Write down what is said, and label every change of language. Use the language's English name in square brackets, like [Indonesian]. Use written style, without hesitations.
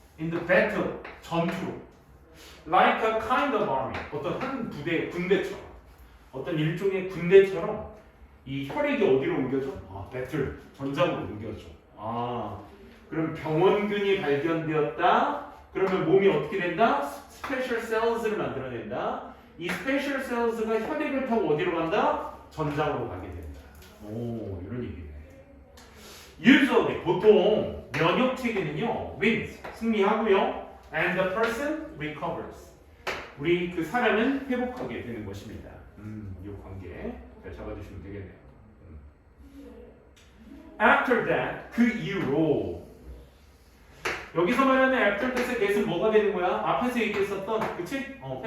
[English] In the battle, [Korean] 전투로. [English] Like a kind of army, [Korean] 어떤 한 군대처럼, 어떤 일종의 군대처럼 이 혈액이 어디로 옮겨져? battle, 전장으로 옮겨져. 그럼 병원균이 발견되었다. 그러면 몸이 어떻게 된다? 스페셜 셀즈를 만들어낸다. 이 스페셜 셀즈가 혈액을 타고 어디로 간다? 전장으로 가게 된다. 이런 얘기네. [English] Usually, [Korean] 보통 면역 체계는요, [English] wins, [Korean] 승리하고요, [English] and the person recovers. [Korean] 우리 그 사람은 회복하게 되는 것입니다. 이 관계 잘 잡아주시면 되겠네요. [English] After that, [Korean] 그 이후로. 여기서 말하는 after that의 that은 뭐가 되는 거야? 앞에서 얘기했었던, 그치?